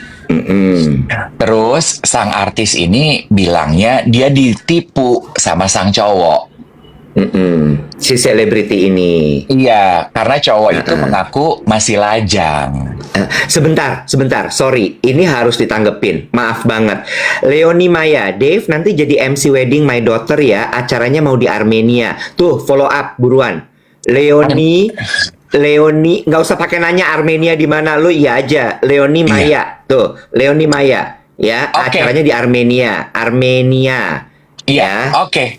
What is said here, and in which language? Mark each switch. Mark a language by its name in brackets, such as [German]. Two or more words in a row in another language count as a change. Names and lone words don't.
[Indonesian] Terus sang artis ini bilangnya dia ditipu sama sang cowok. Si selebriti ini. Iya, karena cowok itu mengaku masih lajang. Sebentar, sorry, ini harus ditanggepin. Maaf banget, Leonie Maya, Dave nanti jadi MC [English] wedding my daughter [Indonesian] ya. Acaranya mau di Armenia. Tuh, [English] follow up [Indonesian] buruan. Leonie, nggak usah pakai nanya Armenia di mana, lu iya aja. Leonie Maya, tuh, Leonie Maya. Ya, Oke. acaranya di Armenia. Armenia. Iya, Ya. oke.